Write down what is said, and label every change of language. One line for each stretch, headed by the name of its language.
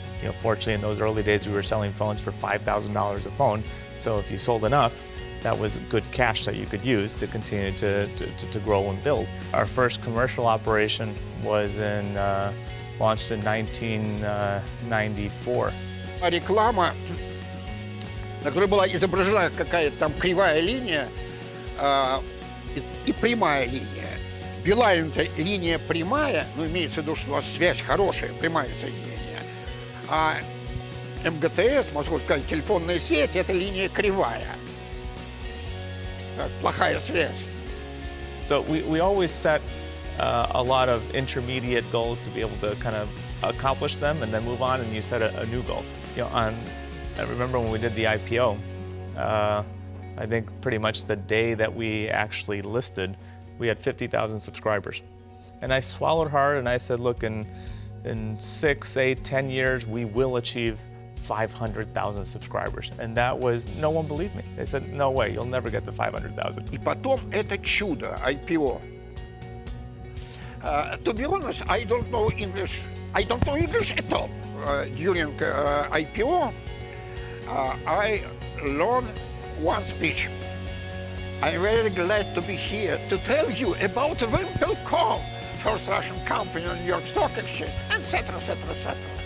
English: You know, fortunately, in those early days, we were selling phones for $5,000 a phone. So if you sold enough, that was good cash that you could use to continue to grow and build. Our first commercial operation was launched in 1994.
Russian: Реклама, на которой была изображена какая-то там кривая линия и прямая линия. Билайн – это линия прямая, но имеется в виду, что у вас связь хорошая, прямое соединение. А МГТС, можно сказать, телефонная сеть – это линия кривая. Плохая связь.
English: So we always set a lot of intermediate goals to be able to kind of accomplish them and then move on, and you set a new goal. You know, I remember when we did the IPO, I think pretty much the day that we actually listed, we had 50,000 subscribers. And I swallowed hard and I said, look, in 6, 8, 10 years, we will achieve 500,000 subscribers. And that was, no one believed me. They said, no way, you'll never get to 500,000.
Russian: И потом это чудо, IPO.
English: To be honest, I don't know English. I don't know English at all. During IPO, I learned one speech. I'm very glad to be here to tell you about VimpelCom, first Russian company on New York Stock Exchange, etc., etc., etc.